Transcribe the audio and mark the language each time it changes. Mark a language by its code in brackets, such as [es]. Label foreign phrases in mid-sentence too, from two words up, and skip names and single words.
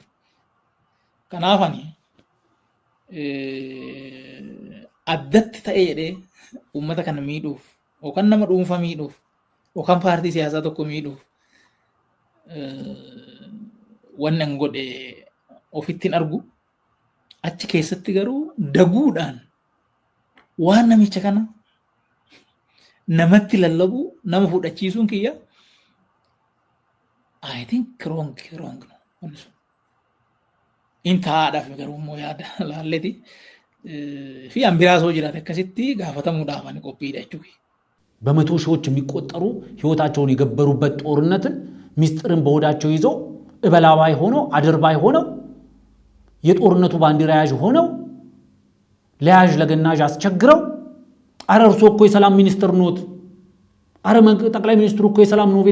[om] Kanaaf ani addatti ta'ee jedhee uummata kana miidhuuf yookaan nama dhuunfaa miidhuuf yookaan paartii siyaasaa tokko miidhuuf wanni an godhe ofittiin argu achi keessatti garuu daguudhaan waan namicha kana namatti lallabu nama fudhachiisuun kiyya [en] I think wrong no. [om] Intaadhaaf garuu immoo yaada laalleeti fi አንቢራሶ ጅራት akkasitti gaafatamuudhaaf ani qophiidha jechuudha. [am] በመቶ ሺዎች የሚቆጠሩ ህይወታቸውን የገበሩበት ጦርነትን ሚስጥርን በሆዳቸው ይዘው እበላባይ ሆነው አድርባይ ሆነው የጦርነቱ ባንዲራ ያዥ ሆነው ለያዥ ለገናዥ አስቸግረው አረ እርሶ እኮ የሰላም ሚኒስትር ኖት፣ አረ ጠቅላይ ሚኒስትሩ እኮ የሰላም ኖቤል